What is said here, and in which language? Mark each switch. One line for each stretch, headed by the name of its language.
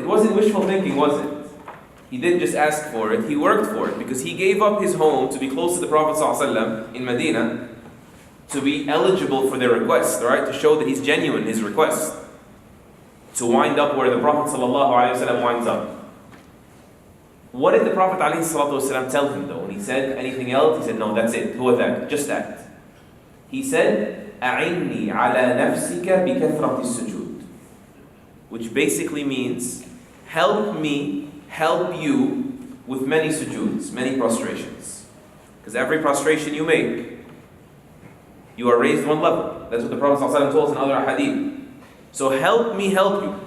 English: It wasn't wishful thinking, was it? He didn't just ask for it, he worked for it, because he gave up his home to be close to the Prophet ﷺ in Medina, to be eligible for their request, right? To show that he's genuine in his request. To wind up where the Prophet ﷺ winds up. What did the Prophet ﷺ tell him though? When he said anything else, he said, no, that's it. Who that? Just that. He said,
Arabic: أعني على نفسك بكثرة السجود.
English: Which basically means, help me help you with many sujuds, many prostrations. Because every prostration you make, you are raised one level. That's what the Prophet ﷺ told us in other hadith. So help me help you.